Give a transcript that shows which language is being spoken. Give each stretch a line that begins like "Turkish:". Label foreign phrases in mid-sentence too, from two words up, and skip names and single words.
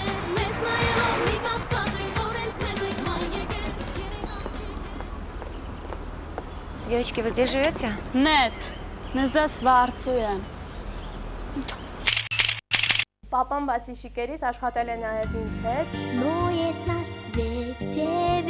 Russian: Девочки, вы здесь живете? Нет, мы здесь վարձույն։
Armenian: Պապան բացի շիկերից աշխատել է նաև ինձ հետ։
Russian: Но есть на свете